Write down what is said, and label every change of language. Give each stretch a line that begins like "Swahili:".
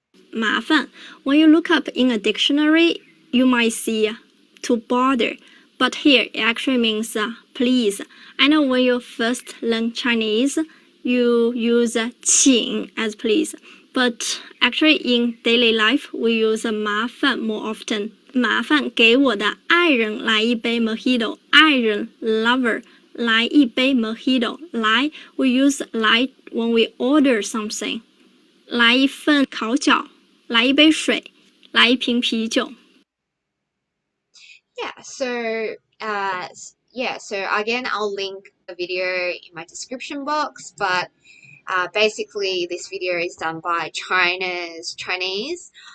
English: 麻烦 when you look up in a dictionary, you might see to bother, but here it actually means please. I know when you first learn Chinese, you use 请 as please, but actually in daily life we use 麻烦 more often.
Chinese: 麻烦给我的爱人来一杯 Mojito. 爱人 lover 来一杯 Mojito.
English: 来 we use 来 when we order something.
Chinese: 来一份烤饺，来一杯水，来一瓶啤酒。
English: Yeah, so so again I'll link the video in my description box, but basically this video is done by China's Chinese.